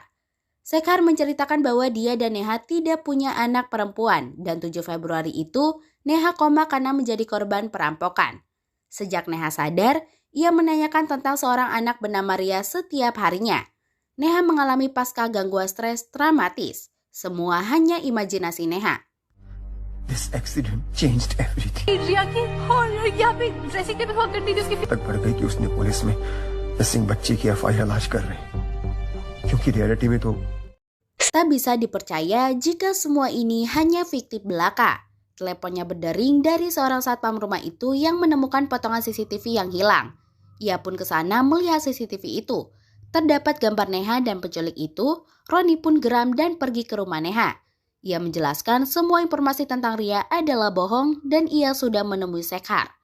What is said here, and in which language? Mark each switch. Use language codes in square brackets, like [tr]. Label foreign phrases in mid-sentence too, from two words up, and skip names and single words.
[id] Sekhar menceritakan bahwa dia dan Neha tidak punya anak perempuan dan 7 Februari itu Neha koma karena menjadi korban perampokan. Sejak Neha sadar, ia menanyakan tentang seorang anak bernama Ria setiap harinya. Neha mengalami pasca gangguan stres traumatis. Semua hanya imajinasi Neha. [en] This accident changed everything. [hi] रिया की और यहाँ पे [en] dressing table [hi] हुआ करती थी उसकी तक बढ़ गई कि उसने पुलिस में मिसिंग बच्चे की एफआईआर लॉन्च कर रहे हैं क्योंकि रियलिटी में तो [id] Tak bisa dipercaya jika semua ini hanya fiktif belaka. Teleponnya berdering dari seorang satpam rumah itu yang menemukan potongan CCTV yang hilang. Ia pun ke sana melihat CCTV itu. Terdapat gambar Neha dan penculik itu. Roni pun geram dan pergi ke rumah Neha. Ia menjelaskan semua informasi tentang Ria adalah bohong dan ia sudah menemui Sekhar.